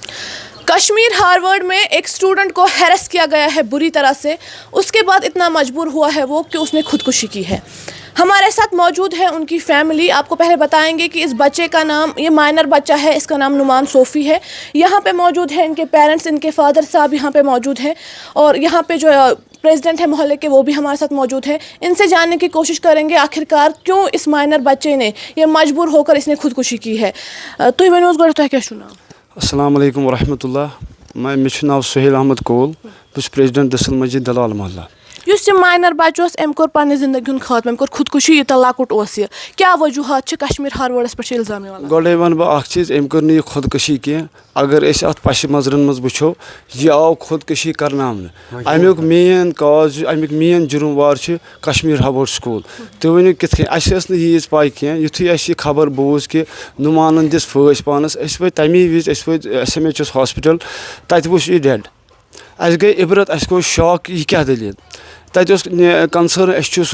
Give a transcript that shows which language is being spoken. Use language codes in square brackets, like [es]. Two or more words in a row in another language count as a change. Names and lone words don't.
[ur] کشمیر ہارورڈ میں ایک اسٹوڈنٹ کو ہیرس کیا گیا ہے بری طرح سے اس کے بعد اتنا مجبور ہوا ہے وہ کہ اس نے خودکشی کی ہے ہمارے ساتھ موجود ہے ان کی فیملی آپ کو پہلے بتائیں گے کہ اس بچے کا نام یہ مائنر بچہ ہے اس کا نام نعمان صوفی ہے یہاں پہ موجود ہے ان کے پیرنٹس ان کے فادر صاحب یہاں پہ موجود ہیں اور یہاں پہ جو پریزیڈنٹ ہے محلے کے وہ بھی ہمارے ساتھ موجود ہیں ان سے جاننے کی کوشش کریں گے آخرکار کیوں اس مائنر بچے نے یہ مجبور ہو کر اس نے خودکشی کی ہے [ks] تُہۍ ؤنِو حظ گۄڈٕ تۄہہِ کیٛاہ چھُو ناو [ar] السلام علیکم ورحمۃ اللہ [ks] مےٚ چھُ ناو سہیل احمد کول بہٕ چھُس پریزیڈنٹ دٔسِل مسجد دلال محلہ یُس یہِ ماینر بچہ اوس أمۍ کوٚر پننہِ زندگی ہُنٛد خاتمہٕ أمۍ کوٚر خودکشی یوٗتاہ لۄکُٹ اوس یہِ کیٛاہ وجوٗہات چھِ کشمیر ہارورڈس پٮ۪ٹھ چھِ الزام یِوان گۄڈے وَنہٕ بہٕ اکھ چیٖز أمۍ کٔر نہٕ یہِ خودکشی کینٛہہ اگر أسۍ اَتھ پَشہِ منظرن منٛز وٕچھو یہِ آو خودکشی کرناونہٕ امیُک [en] main cause [ks] امیُک مین جُرموار چھِ کشمیر ہارورڈ سکوٗل تُہۍ ؤنِو کِتھ کٔنۍ اَسہِ ٲس نہٕ ییٖژ پاے کینٛہہ یُتھُے اَسہِ یہِ خبر بوٗز کہِ نعمانن دِژ پھٲسۍ پانس أسۍ ؤتھۍ تَمی وِزِ أسۍ ؤتھۍ ایس ایم ایچ ایس ہاسپِٹل تَتہِ وٕچھ یہِ ڈیڈ اَسہِ گٔے عبرت اَسہِ گوٚو شاک یہِ کیٛاہ دٔلیٖل تَتہِ اوس [en] concerned SHO